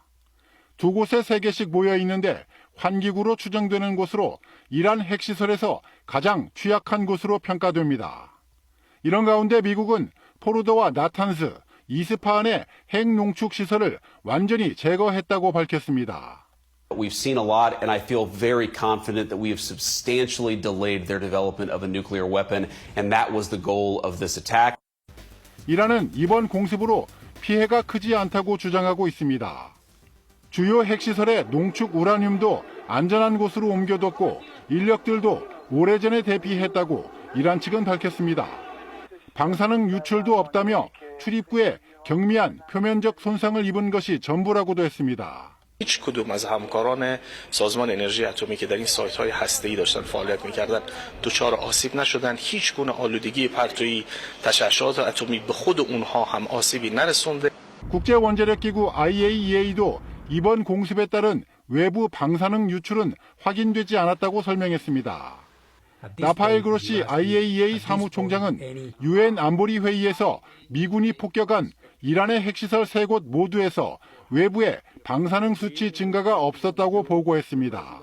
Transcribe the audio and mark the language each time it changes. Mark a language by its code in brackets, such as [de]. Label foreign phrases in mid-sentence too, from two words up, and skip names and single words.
[ko] 두 곳에 3개씩 모여 있는데 환기구로 추정되는 곳으로 이란 핵시설에서 가장 취약한 곳으로 평가됩니다. 이런 가운데 미국은 포르도와 나탄스, 이스파한의 핵 농축 시설을 완전히 제거했다고 밝혔습니다. [en] We've seen a lot, and I feel very confident that we have substantially delayed their development of a nuclear weapon, and that was the goal of this attack. [ko] 이란은 이번 공습으로 피해가 크지 않다고 주장하고 있습니다. 주요 핵시설의 농축 우라늄도 안전한 곳으로 옮겨뒀고 인력들도 오래전에 대피했다고 이란 측은 밝혔습니다. 방사능 유출도 없다며 출입구에 경미한 표면적 손상을 입은 것이 전부라고도 했습니다. [fa] هیچ کدوم از همکاران سازمان انرژی اتمی که در این سایت‌های هسته‌ای داشتن فعالیت می‌کردن دچار آسیب نشدن. هیچ گونه آلودگی پرتویی تشعشعات اتمی به خود اونها هم آسیبی نرسونده. [ko] 국제원자력기구 IAEA도 이번 공습에 따른 외부 방사능 유출은 확인되지 않았다고 설명했습니다. 라파엘 그로시 IAEA 사무총장은 유엔 안보리 회의에서 미군이 폭격한 이란의 핵시설 3곳 모두에서 외부에 방사능 수치 증가가 없었다고 보고했습니다.